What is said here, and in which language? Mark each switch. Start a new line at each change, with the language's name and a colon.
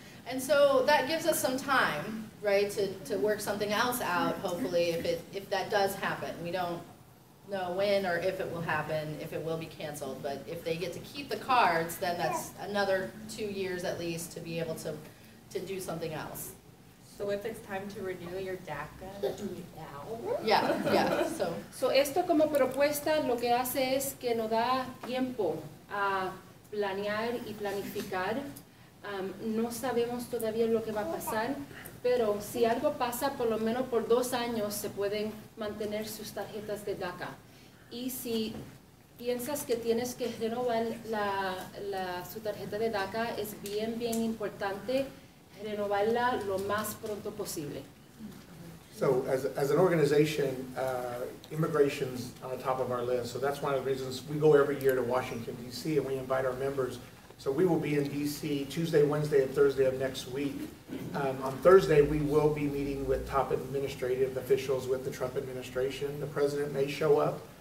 English: And so that gives us some time, right, to work something else out, hopefully, if that does happen. We don't know when or if it will happen, if it will be canceled, but if they get to keep the cards, then that's another 2 years at least to be able to do something else. So if it's time to renew your DACA, do it now. Yeah,
Spanish: So esto como propuesta lo que hace es que nos da tiempo a planear y planificar. No sabemos todavía lo que va a pasar, pero si algo pasa, por lo menos por 2 años se pueden mantener sus tarjetas de DACA. Y si piensas que tienes que renovar su tarjeta de DACA, es bien importante renovarla lo más pronto posible.
English: So as an organization, immigration's on the top of our list. So that's one of the reasons we go every year to Washington, D.C., and we invite our members. So we will be in D.C. Tuesday, Wednesday, and Thursday of next week. On Thursday, we will be meeting with top administrative officials with the Trump administration. The president may show up.